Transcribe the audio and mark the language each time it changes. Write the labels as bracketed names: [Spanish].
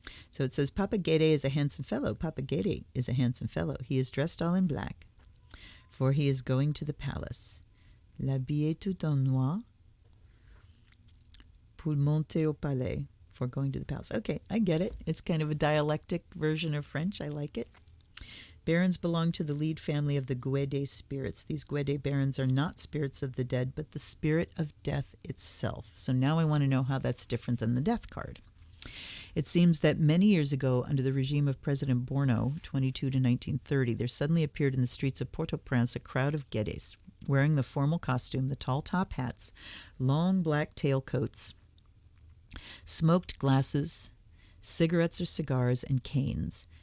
[English] So it says Papa Guédé is a handsome fellow. Papa Guédé is a handsome fellow. He is dressed all in black, for he is going to the palace. [French] L'habillé tout en noir pour monter au palais. [English] For going to the palace. Okay, I get it. It's kind of a dialectic version of French. I like it. Barons belong to the lead family of the Guédé spirits. These Guédé barons are not spirits of the dead, but the spirit of death itself. So now I want to know how that's different than the death card. It seems that many years ago, under the regime of President Borno, 22 to 1930, there suddenly appeared in the streets of Port-au-Prince a crowd of Guédés, wearing the formal costume, the tall top hats, long black tailcoats, smoked glasses, cigarettes or cigars, and canes.